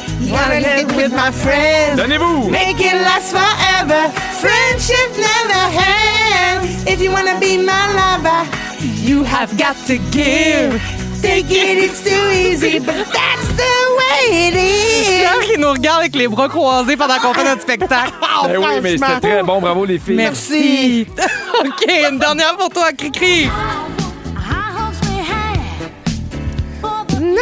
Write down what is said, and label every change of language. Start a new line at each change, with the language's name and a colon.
English: Wanna get with my friends.
French: Donnez-vous!
English: Make it last forever. Friendship never ends. If you wanna be my lover, you have got to give. Take it, it's too easy, but that's the way it is.
French: Pierre qui nous regarde avec les bras croisés pendant qu'on fait notre spectacle. Ben oui, mais c'était très bon. Bravo, les filles. Merci. OK, une dernière pour toi, Cricri.
English: High hopes we had for the